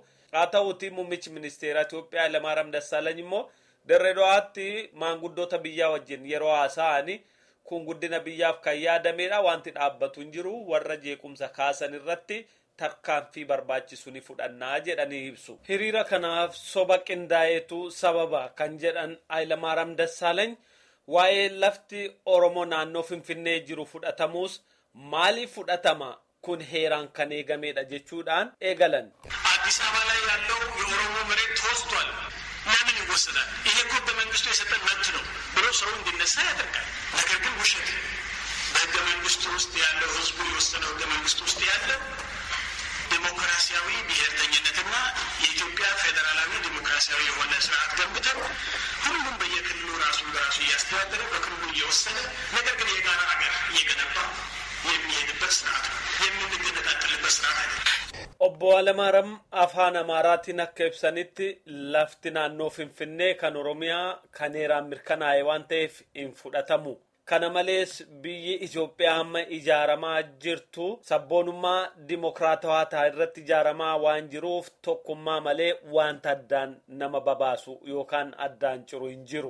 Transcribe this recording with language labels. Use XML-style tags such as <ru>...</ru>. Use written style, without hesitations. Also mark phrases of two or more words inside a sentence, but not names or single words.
<om>Haa ta'uutii muummichi ministeera Itoophiyaa Hayilamaariyaam Dassaalany immoo Dirreedawaatti maanguddoota biyyaa wajjin yeroo haasa'anii kun guddina biyyaaf kan yaadamedha wanti dhaabbatu hin jiru warra jeequmsa kaasan irratti tarkaanfii barbaachisu ni fudhannaa jedhanii ibsu. Hiriira kanaaf soba qindaa'eetu sababa kan jedhan Hayilamaariyaam Dassaalany waa'ee lafti Oromoo naannoo Finfinnee jiru fudhatamuus maaliif fudhatama kun heeraan kan eegamedha jechuudhaan eegalan.</om> <am>አዲስ አበባ ላይ ያለው የኦሮሞ መሬት ተወስዷል ለምን ይወሰዳል ይሄ እኮ በመንግስቱ የሰጠን መብት ነው ብሎ ሰው እንዲነሳ ያደርጋል ነገር ግን ውሸት በህገ መንግስቱ ውስጥ ያለው ህዝቡ የወሰነው ህገ መንግስቱ ውስጥ ያለው ዲሞክራሲያዊ ብሔርተኝነትና የኢትዮጵያ ፌዴራላዊ ዲሞክራሲያዊ የሆነ ስርዓት ገንብተን ሁሉም በየክልሉ ራሱን በራሱ እያስተዳደረ በክልሉ እየወሰነ ነገር ግን የጋራ ሀገር እየገነባ የሚሄድበት ስርዓት ነው የምንገነጣጠልበት ስርዓት አይደለም</am> <om>Obbo Hayilamaariyaam afaan Amaaraatiin akka ibsanitti lafti naannoo Finfinnee kan Oromiyaa kan heeraan mirkanaa'e waan ta'eef hin fudhatamu. Kana malees biyyi Itoophiyaa amma ijaaramaa jirtu sabboonummaa dimokiraatawaa ta'e irratti ijaaramaa waan jiruuf tokkummaa malee wanta addaan nama babaasu yookaan addaan ciru hin jiru.</om>